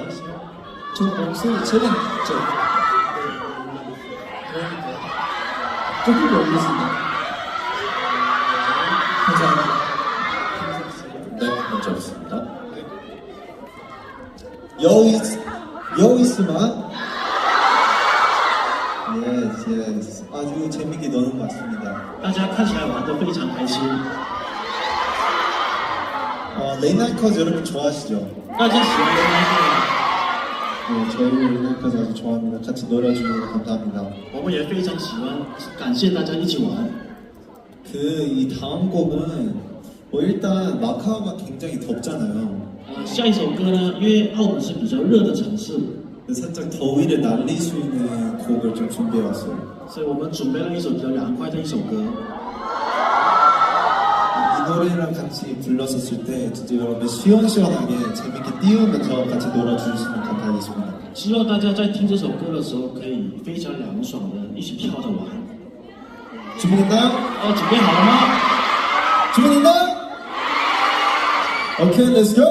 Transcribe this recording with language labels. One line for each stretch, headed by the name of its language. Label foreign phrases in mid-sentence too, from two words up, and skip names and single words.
Korean: 저 목소리 제가 조금 올렸습니다. 감사합니다. 네, 문제 없습니다. 여이스마.
English: Yes.
Korean: 아주 재밌게 노는 것 같습니다.
Chinese: 大家看起来玩得非常开心，
Korean: 레이나이커즈 여러분 좋아하시죠?
Chinese: 大家喜欢的那
Korean: 네, 저희 레이나이커즈 아주 좋아합니다. 같이 놀아주셔서 감사합니다.
Chinese: 个，我们也非常喜欢，感谢大家一起玩。
Korean: 이 다음 곡은 일단 마카오가 굉장히 덥잖아요.
Chinese: 下一首歌呢，因为澳门是比较热的城市，
Korean: 살짝 더위를 날릴 수 있는 곡을 좀 준비해왔어요.
Chinese: 所以我们准备了一首比较凉快的一首歌。
Korean: 이 노래랑 같이 불렀었을 때 진짜 여러분 시원시원하게 재밌게 띄우면서 같이 놀아주시면 감사하겠습니다.
Chinese: 希望大家在听这首歌的时候，可以非常凉爽的一起跳着玩。
Korean: 준비됐나요?
Chinese: 准备好了吗？
Korean: 준비됐나요? 오케이,
English: let's go!